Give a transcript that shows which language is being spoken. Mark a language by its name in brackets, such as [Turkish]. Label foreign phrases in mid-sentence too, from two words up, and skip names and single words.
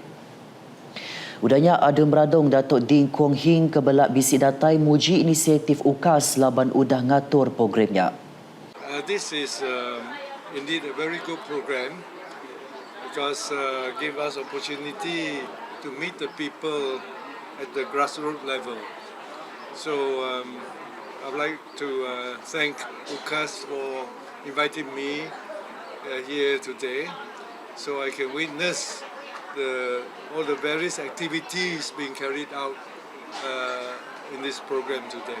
[Iban] Udahnya ada meradong Datuk Ding Kuang Hing kebelak bisik datai muji inisiatif UKAS laban udah ngatur programnya. [English] This is indeed a very good program because give us opportunity to meet the people at the grassroots level. So I would like to thank UKAS for inviting me here today so I can witness all the various activities being carried out in this program today.